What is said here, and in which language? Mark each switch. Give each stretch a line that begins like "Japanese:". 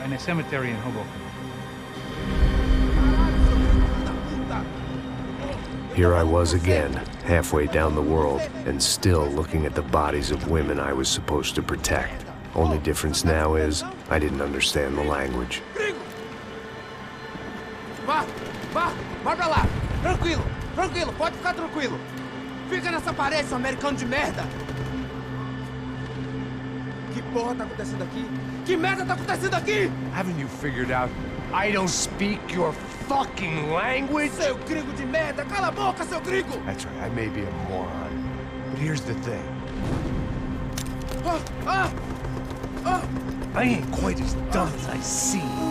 English: And a cemetery in Hoboken. Here I was again, halfway down the world, and still looking at the bodies of women I was supposed to protect. Only difference now is, I didn't understand the language.
Portuguese: Vai pra lá. Tranquilo, pode ficar tranquilo. Fica nessa parede, seu americano de merda. Que porra tá acontecendo aqui? Que merda tá acontecendo aqui?
English: Haven't you figured out I don't speak your fucking language?
Portuguese: Seu gringo de merda, cala a boca, seu gringo!
English: That's right, I may be a moron, but here's the thing. I ain't quite as dumb as I seem.